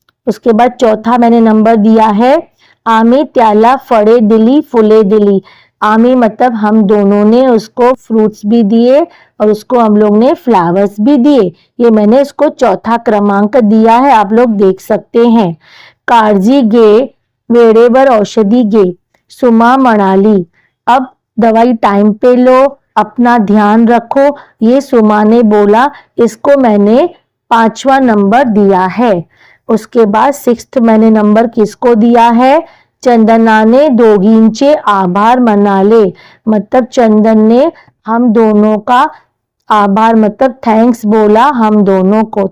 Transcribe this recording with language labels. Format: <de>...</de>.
<hi>उसके बाद चौथा मैंने नंबर दिया है</hi> <mr>आमी त्याला फड़े दिली फूले दिली,</mr> <hi>आमी मतलब हम दोनों ने उसको फ्रूट्स भी दिए और उसको हम लोग ने फ्लावर्स भी दिए। ये मैंने इसको चौथा क्रमांक दिया है, आप लोग देख सकते हैं।</hi> <mr>काळजी घे वेळेवर औषधी घे, सुमा म्हणाली,</mr> <hi>अब दवाई टाइम पे लो, अपना ध्यान रखो, ये सुमा ने बोला। इसको मैंने 5वां नंबर दिया है। उसके बाद 6th मैंने नंबर किसको दिया है,</hi> <mr>चंदनाने दोघींचे आभार मनाले,</mr> <hi>मतलब चंदन ने हम दोनों का आभार मतलब थैंक्स बोला हम दोनों को।</hi>